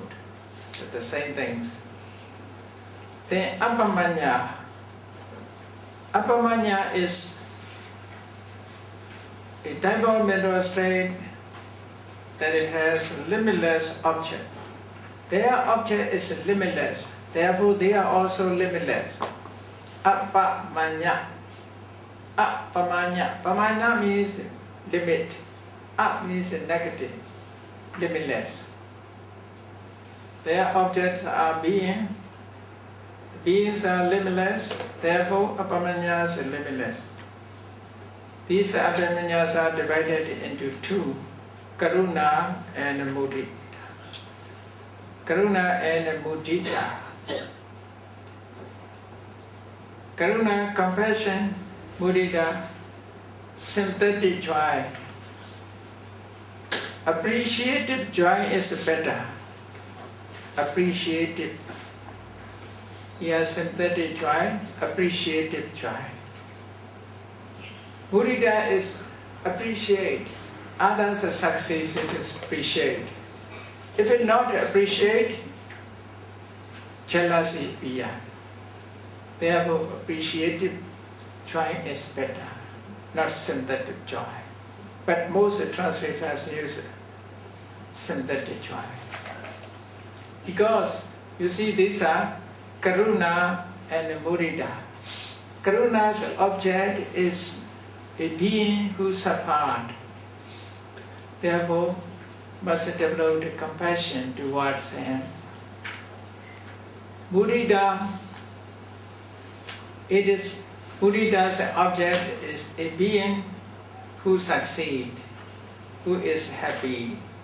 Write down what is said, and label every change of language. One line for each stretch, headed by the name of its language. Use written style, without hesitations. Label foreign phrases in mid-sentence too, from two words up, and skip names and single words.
English: So the same things. Then Apamanya. Apamanya is a type of mental state that it has limitless object. Their object is limitless, therefore they are also limitless. Apamanya. Apamanya. Pamanya means limit. Up means negative, limitless. Their objects are being. The beings are limitless, therefore apamanyas are limitless. These apamanyas are divided into two, karuna and mudita. Karuna and mudita. Karuna, compassion, mudita, sympathetic joy. Appreciative joy is better. Appreciative. Yes, sympathetic joy, appreciative joy. Mudita is appreciate. Others' success, it is appreciate. If it not appreciate, jealousy appear. Therefore, appreciative joy is better, not sympathetic joy. But most translators use sympathetic joy. Because, you see, these are karuna and mudita. Karuna's object is a being who suffered. Therefore, must develop the compassion towards him. Mudita, Mudita's object is a being who succeeds, who is happy.